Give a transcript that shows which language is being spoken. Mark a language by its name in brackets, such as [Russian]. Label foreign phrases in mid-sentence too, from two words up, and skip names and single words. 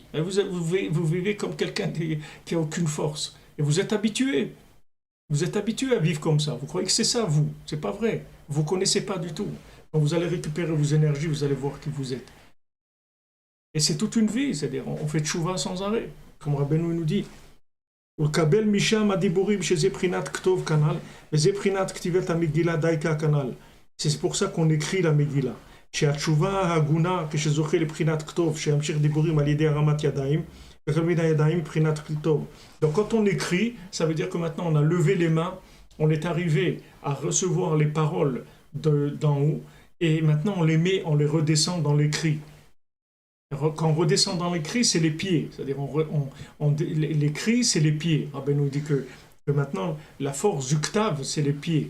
[French] Et vous vivez comme quelqu'un qui n'a aucune force. Et vous êtes habitué. Vous êtes habitué à vivre comme ça. Vous croyez que c'est ça, vous. C'est pas vrai. Vous ne connaissez pas du tout. Quand vous allez récupérer vos énergies, vous allez voir qui vous êtes. Et c'est toute une vie. C'est-à-dire, on fait tchouva sans arrêt. Comme Rabbeinu nous dit. [Hebrew] ולקבל משם הדיבורים שזה בחינת כתוב כנ"ל, וזה בחינת כתיבת המגילה דייקה כנ"ל. [French] C'est pour ça qu'on écrit la Megillah. [Hebrew] שהתשובה ההגונה כשזוכה לבחינת כתוב, שימשיך דיבורים על ידי הרמת ידיים, ותלמיד הידיים מבחינת כתוב. [French] Donc quand on écrit, ça veut dire que maintenant on a levé les mains, on est arrivé à recevoir les paroles d'en haut, et maintenant on les redescend dans l'écrit. Quand on redescend dans l'écrit, c'est les pieds. C'est-à-dire, l'écrit, c'est les pieds. Rabbi nous dit que maintenant, la force du ktav, c'est les pieds.